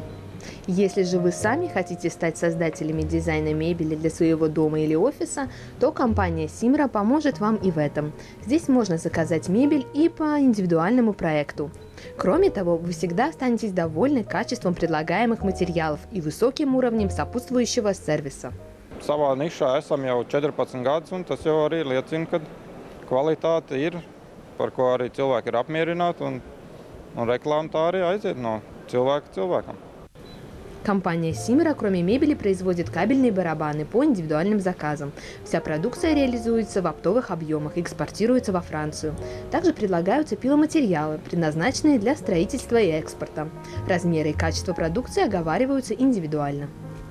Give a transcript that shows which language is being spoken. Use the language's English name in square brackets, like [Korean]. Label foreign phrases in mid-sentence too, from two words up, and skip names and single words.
[Russian] Если же вы сами хотите стать создателями дизайна мебели для своего дома или офиса, то компания Simra поможет вам и в этом. Здесь можно заказать мебель и по индивидуальному проекту. Кроме того, вы всегда останетесь довольны качеством предлагаемых материалов и высоким уровнем сопутствующего сервиса. [Latvian] Savā nišā esam jau 14 gadus, un tas jau arī liecina, ka kvalitāte ir, par ko arī cilvēki ir apmierināti, un reklāma tā arī aiziet no cilvēka cilvēkam. [Russian] Компания Simra, кроме мебели, производит кабельные барабаны по индивидуальным заказам. Вся продукция реализуется в оптовых объемах и экспортируется во Францию. Также предлагаются пиломатериалы, предназначенные для строительства и экспорта. Размеры и качество продукции оговариваются индивидуально.